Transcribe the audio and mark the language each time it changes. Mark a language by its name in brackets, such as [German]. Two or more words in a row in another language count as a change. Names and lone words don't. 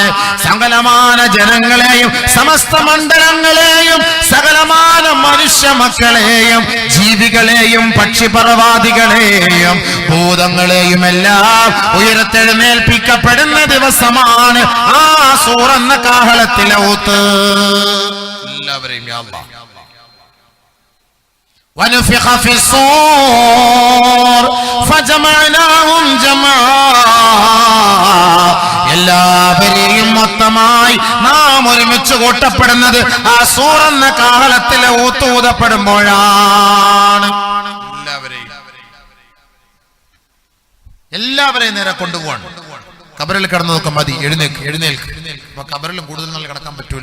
[Malayalam] സകലമാന ജനങ്ങളെയും സമസ്ത മണ്ഡലങ്ങളെയും സകലമാന മനുഷ്യ മക്കളെയും ജീവികളെയും പക്ഷിപർവാദികളെയും ഭൂതങ്ങളെയും എല്ലാം ഉയർത്തെഴുന്നേൽപ്പിക്കപ്പെടുന്ന ദിവസമാണ് ആ സൂറന്ന കാഹളത്തിലെ ഊത്ത്. എല്ലാവരെയും [Arabic] يا الله. ونفخ في الصور فجمعناهم جمعا. [Malayalam] എല്ലാവരെയും മൊത്തമായി നാം ഒരുമിച്ച് കൂട്ടപ്പെടുന്നത് ആ സൂറന്ന കാഹളത്തിലെ ഊതപ്പെടുമ്പോഴാണ്. എല്ലാവരെയും നേരെ കൊണ്ടുപോവാണ്. കബറിൽ കിടന്നു നോക്കാൻ മതി, എഴുന്നേൽക്ക്, എഴുന്നേൽക്ക്. അപ്പൊ കബറിൽ കൂടുതൽ നാൾ കിടക്കാൻ പറ്റൂല.